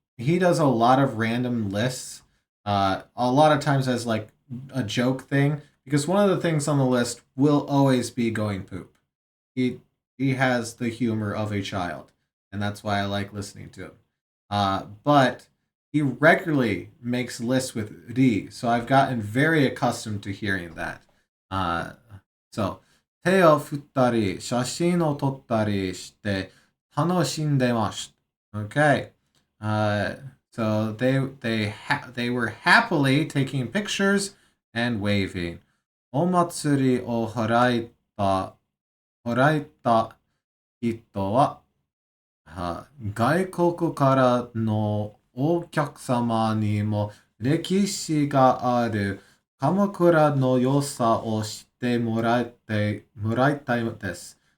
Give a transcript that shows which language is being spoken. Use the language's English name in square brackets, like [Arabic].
[English] He does a lot of random lists. A lot of times as like a joke thing, because one of the things on the list will always be going poop. He has the humor of a child, and that's why I like listening to him. But he regularly makes lists with Ri, so I've gotten very accustomed to hearing that. [Japanese] Uh, so 手を振ったり、写真を撮ったりして楽しんでました。 [English] Okay. So they were happily taking pictures and waving. [Japanese] お祭りを払った人は、外国からのお客様にも歴史がある鎌倉の良さを知ってもらいたいです。